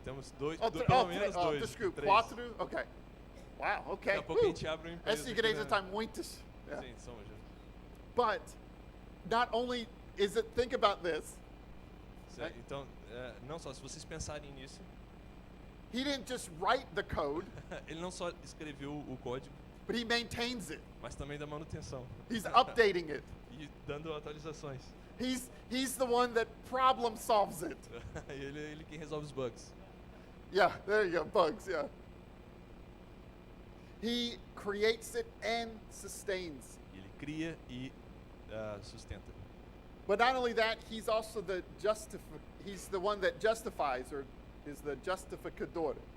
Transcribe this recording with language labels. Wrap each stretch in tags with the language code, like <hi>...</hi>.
<pt>Temos dois, pelo menos dois, desculpa, três.</pt> <en>4? Ok. Wow, ok.</en> <pt>Daqui a pouco a gente abre uma empresa. Essa aqui igreja na- está muitas. Yeah. Sim, somos.</pt> <en>But not only is it, think about this,</en> <pt>Então, não só, se vocês pensarem nisso,</pt> <en>he didn't just write the code,</en> <pt>ele não só escreveu o código,</pt> <en>but he maintains it.</en> <pt>mas também dá manutenção.</pt> <en>He's updating it.</en> <pt>E dando atualizações.</pt> <en>He's the one that problem solves it.</en> <pt>ele quem resolve os bugs.</pt> <en>Yeah, there you go, bugs, yeah. He creates it and sustains.</en> <pt>Ele cria e sustenta.</pt> <en>But not only that, he's also he's the one that justifies, or is the justificador.</en>